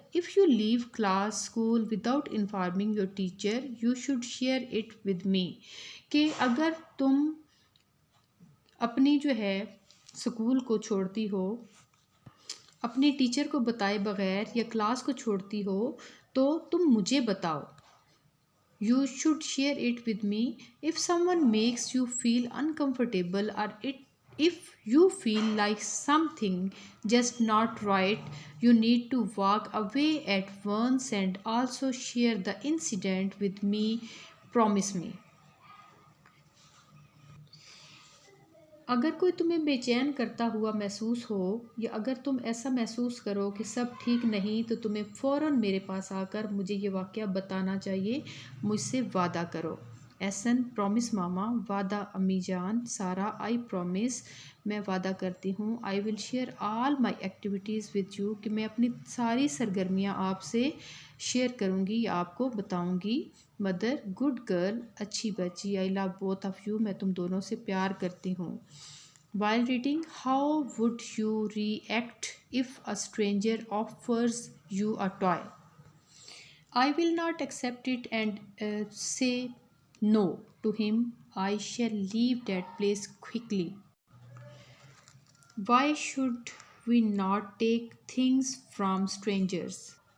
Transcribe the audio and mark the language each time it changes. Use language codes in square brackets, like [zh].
[en] If you leave class school without informing your teacher you should share it with me. [ur] کہ اگر تم اپنی جو ہے اسکول کو چھوڑتی ہو اپنی ٹیچر کو بتائے بغیر یا کلاس کو چھوڑتی ہو تو تم مجھے بتاؤ. [en] You should share it with me. If someone makes you feel uncomfortable or if you feel like something just not right, you need to walk away at once and also share the incident with me. Promise me. [ur] اگر کوئی تمہیں بے چین کرتا ہوا محسوس ہو یا اگر تم ایسا محسوس کرو کہ سب ٹھیک نہیں تو تمہیں فوراً میرے پاس آ کر مجھے یہ واقعہ بتانا چاہیے. مجھ سے وعدہ کرو. ایسن. [en] Promise mama. [ur] وعدہ امی جان. سارا. [en] I promise. [ur] میں وعدہ کرتی ہوں. [en] I will share all my activities with you. [ur] کہ میں اپنی ساری سرگرمیاں آپ سے شیئر کروں گی یا آپ کو بتاؤں گی. [en] Mother. Good girl. [ur] اچھی بچی. [en] I love both of you. [ur] میں تم دونوں سے پیار کرتی ہوں. [en] While reading, how would you react if a stranger offers you a toy? I will not accept it and say no to him. I shall leave that place quickly. Why should we not take things from strangers?